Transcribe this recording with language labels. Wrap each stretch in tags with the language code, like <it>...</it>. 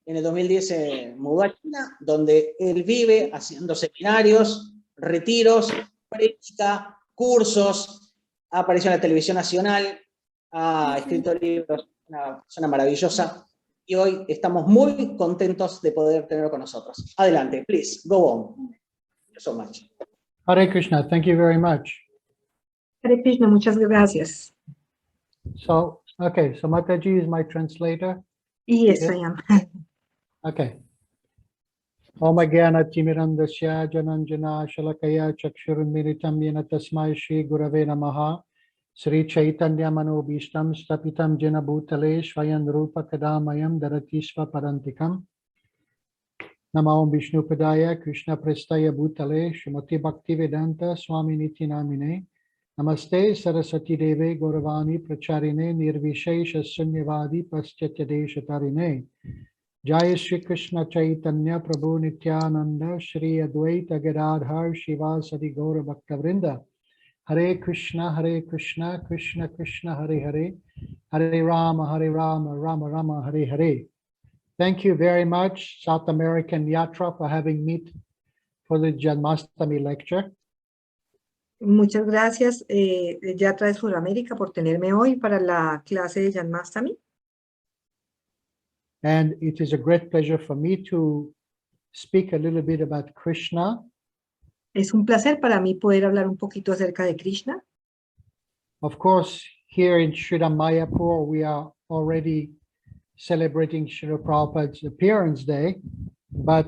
<es>En el 2010 se mudó a China, donde él vive haciendo seminarios, retiros, práctica, cursos, apareció en la televisión nacional, ha escrito libros, una persona maravillosa, y hoy estamos muy contentos de poder tenerlo con nosotros. Adelante,</es> <en>please, go on. Thank you so much. Hare Krishna, thank you very much.</en> <es>Hare Krishna, muchas gracias.</es> <en>So, okay, so Mataji is my translator. Yes, I am.</en> <sa>Okay. Om Jnana Timirandasya Jananjana Shalakaya Chakshurunmilitam Yena Tasmai Shri Gurave Namaha Sri Chaitanya Manobhishtam Stapitam Jena Bhutale Shvayan Rupa Kadamayam Daratisva Parantikam Nama Om Vishnu Padaya Krishna Prestaya Bhutale Shrimati Bhaktivedanta Swami Niti Namine Namaste Saraswati Deve Gauravani Pracharine Nirvishesha Sunyavadi Paschatya Deshatarine Jai Shri Krishna Chaitanya Prabhu Nityananda Shri Advaita Gadadhar Shivasadi Gaura Bhaktavrinda Hare Krishna Krishna Krishna Hare Hare Hare Rama Rama Rama Hare Hare.</sa> <en>Thank you very much, South American Yatra, for having me for the Janmastami lecture.</en> <es>Muchas gracias, Yatra de Sudamérica, por tenerme hoy para la clase de Janmastami.</es> <en>And it is a great pleasure for me to speak a little bit about Krishna.</en> <es>Es un placer para mí poder hablar un poquito acerca de Krishna.</es> <en>Of course, here in Sridham Mayapur, we are already celebrating Srila Prabhupada's appearance day, but</en>